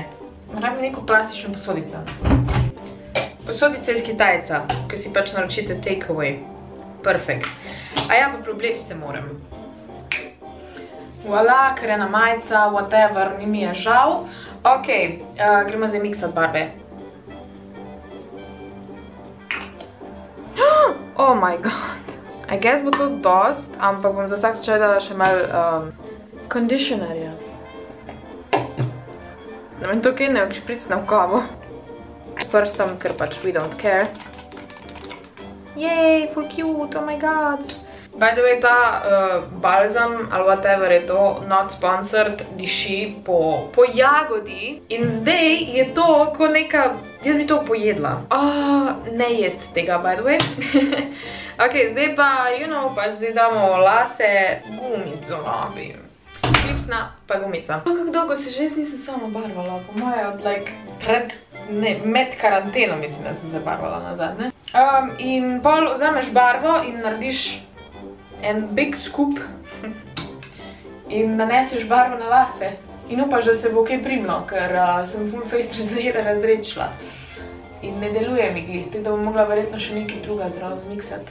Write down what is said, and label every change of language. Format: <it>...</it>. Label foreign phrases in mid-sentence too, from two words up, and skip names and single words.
<sl>Rabim neko plastično posodico. Posodica iz Kitajca, ko si pač naročite takeaway. Perfekt. A ja, pa probleti se moram. Voila, krena majica, whatever, ni mi je žal. Ok, gremo zdaj miksati barve.</sl> <en>Oh my god. I guess</en> <sl>bo to dost, ampak bom za vsak slučaj dala še malo conditionerja. Da meni to kaj ne špricne v kavo. S prstom, ker pač</sl> <en>we don't care.</en> <sl>Yay, full cute,</sl> <en>oh my god. By the way,</en> <sl>ta balzam, ali whatever je to,</sl> <en>not sponsored,</en> <sl>diši po jagodi. In zdaj je to kot neka, jaz bi to pojedla. Ne jest tega,</sl> <en>by the way.</en> <sl>Ok, zdaj pa,</sl> <en>you know,</en> <sl>pa zdaj damo lase, gumico rabim. Klipsna, pa gumica. Kako dolgo se že jaz nisem sama barvala, po moje od like med karanteno mislim, da sem se barvala nazadnje. In pol vzameš barvo in narediš en</sl> <en>big scoop</en> <sl>in naneseš barvo na lase in upaš, da se bo kaj primlo, ker sem full face razrečila in ne deluje mi glih, tako da bom mogla verjetno še nekaj druga zraven zmiksati.</sl>